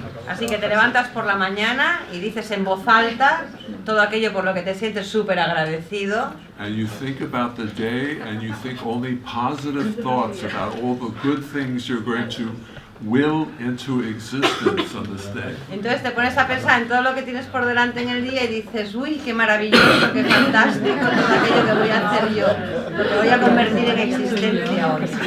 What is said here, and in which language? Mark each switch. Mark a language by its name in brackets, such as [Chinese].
[Spanish] Así que te levantas por la mañana y dices en voz alta todo aquello por lo que te sientes súper agradecido. [English] And you think about the day and you think only positive thoughts about all the good things you're going to will into existence on this day. [Spanish] Entonces te pones a pensar en todo lo que tienes por delante en el día y dices, uy, qué maravilloso, qué fantástico todo aquello que voy a hacer yo, lo que voy a convertir en existencia hoy.